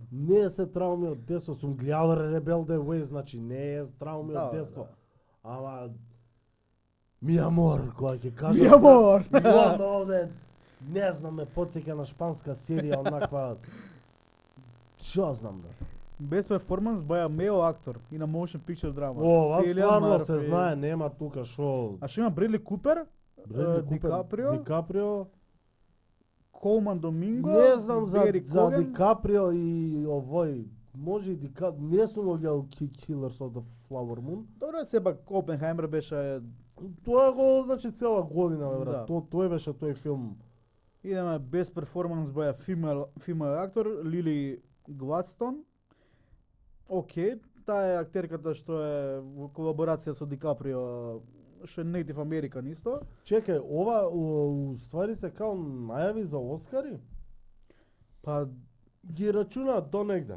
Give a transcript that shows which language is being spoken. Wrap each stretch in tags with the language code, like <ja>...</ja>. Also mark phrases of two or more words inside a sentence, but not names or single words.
<mk>Не се трауми од детство, сум гледал Rebel the Way, значи не е трауми Да, од детство. да. Ама</mk> <es>Mi amor,</es> <mk>кога ќе кажам.</mk> <es>Mi amor!</es> <mk>Имам овде, не знам, ме потсеќа на шпанска серија, онаква. Шо знам, да.</mk> <en>Best performance by a male actor in a motion picture drama.</en> <mk>Ова Cillian стварно се Murphy. знае, нема тука шо. А што има Бредли Купер, Бредли Купер, Дикаприо, Дикаприо. Колман Доминго, Не знам за Бери Коген. Дикаприо и овој. Може и не сум го гледал Killers of the Flower Moon. Добро, сепак Опенхаймер беше. Тоа го значи цела година, бе, Да. брат. Тој беше тој филм. Идеме</mk> <en>Best performance by a female actor,</en> <mk>Лили Гладстон. Океј, таа е актерката што е во колаборација со Ди Каприо, што е</mk> <en>Native American</en> <mk>исто. Чекај, ова у ствари се као најави за Оскари? Па Ги рачунаат до негде.</mk>